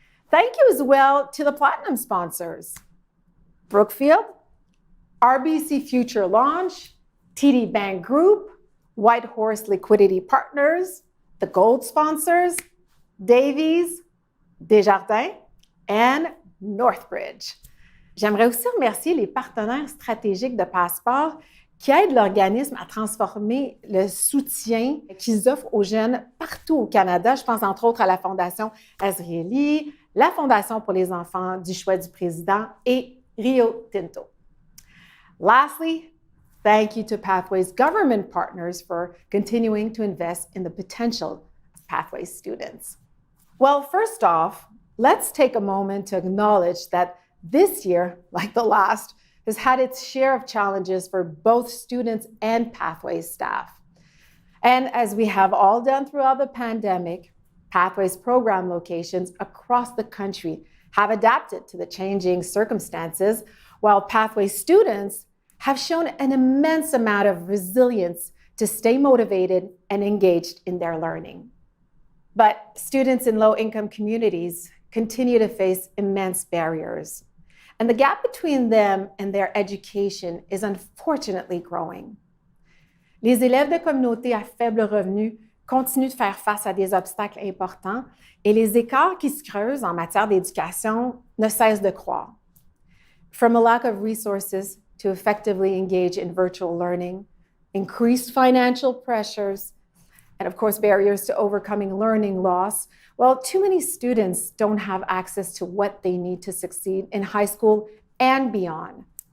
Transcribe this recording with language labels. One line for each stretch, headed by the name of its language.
English: Thank you as well to the Platinum sponsors, Brookfield, RBC Future Launch, TD Bank Group, White Horse Liquidity Partners, the Gold sponsors, Davies, Desjardins, and Northbridge.
French: J'aimerais aussi remercier les partenaires stratégiques de Passeport qui aident l'organisme à transformer le soutien qu'ils offrent aux jeunes partout au Canada. Je pense entre autres à la Fondation Azrieli, la Fondation pour les enfants du choix du président et Rio Tinto.
English: Lastly, thank you to Pathways government partners for continuing to invest in the potential of Pathways students. Well, first off, let's take a moment to acknowledge that this year, like the last, has had its share of challenges for both students and Pathways staff. And as we have all done throughout the pandemic, Pathways program locations across the country have adapted to the changing circumstances, while Pathways students have shown an immense amount of resilience to stay motivated and engaged in their learning. But students in low-income communities continue to face immense barriers, and the gap between them and their education is unfortunately growing.
French: Les élèves de communautés à faible revenu continuent de faire face à des obstacles importants et les écarts qui se creusent en matière d'éducation ne cessent de croître.
English: From a lack of resources to effectively engage in virtual learning, increased financial pressures, and of course, barriers to overcoming learning loss, well, too many students don't have access to what they need to succeed in high school and beyond.